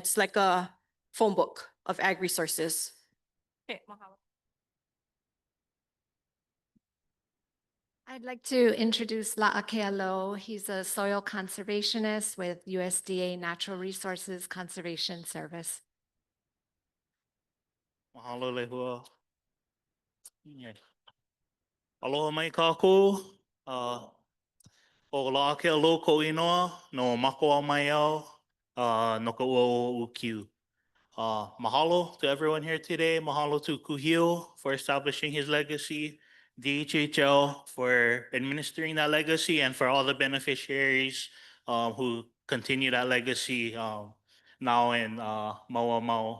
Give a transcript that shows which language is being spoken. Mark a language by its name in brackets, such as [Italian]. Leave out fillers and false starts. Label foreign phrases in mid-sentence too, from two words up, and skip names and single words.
[English] It's like a phone book of ag resources. Okay, mahalo. I'd like to introduce La'akea Lo. He's a soil conservationist with USDA Natural Resources Conservation Service. [Hawaiian] Mahalo lehua. Aloha mai kākou. O La'akea Lo ko inoa no makoa mai au no ka ua o ukiu. [English] Mahalo to everyone here today. Mahalo to Kuhio for establishing his legacy, DHHL for administering that legacy, and for all the beneficiaries who continue that legacy now in [Hawaiian] Maua Mau.